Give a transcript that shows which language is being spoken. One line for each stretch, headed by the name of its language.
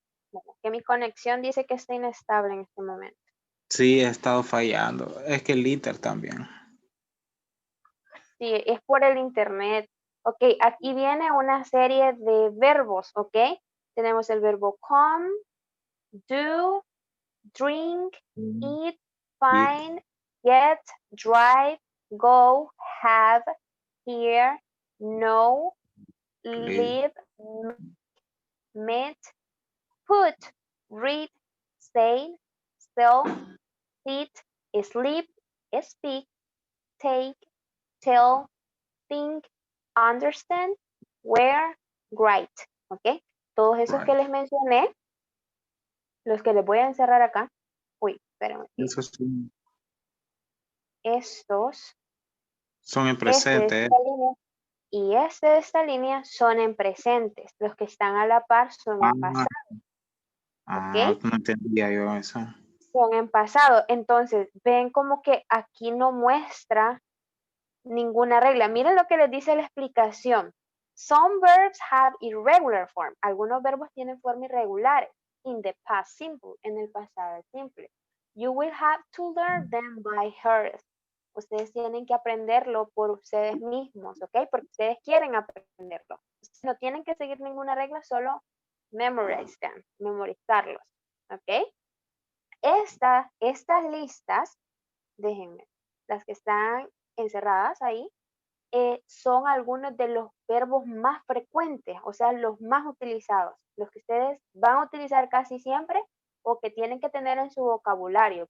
Spanish: Bueno, que mi conexión dice que está inestable en este momento. Sí, he estado fallando. Es que el Inter también. Sí, es por el internet. Ok, aquí viene una serie de verbos, ok. Tenemos el verbo
English: come, do, drink, eat, find, get, drive, go, have, hear, know, live, meet, put, read, say, sell, sit, sleep, speak, take, tell, think, understand, wear, write.
Spanish: ¿Ok? Todos esos que les mencioné, los que les voy a encerrar acá. Uy, espérenme. Eso sí. Estos. Son en Este de presente. esta línea y este de esta línea son en presentes. Los que están a la par son en pasado. ¿Ok? No entendía yo eso. Son en pasado. Entonces, ven como que aquí no muestra ninguna regla. Miren lo que les dice la explicación.
English: Some verbs have irregular form.
Spanish: Algunos verbos tienen forma irregulares.
English: In the past simple,
Spanish: en el pasado simple.
English: You will have to learn them by heart.
Spanish: Ustedes tienen que aprenderlo por ustedes mismos, ¿ok? Porque ustedes quieren aprenderlo. No tienen que seguir ninguna regla, solo
English: memorize them,
Spanish: memorizarlos, ¿ok? estas listas, déjenme, las que están encerradas ahí, son algunos de los verbos más frecuentes, o sea, los más utilizados, los que ustedes van a utilizar casi siempre o que tienen que tener en su vocabulario.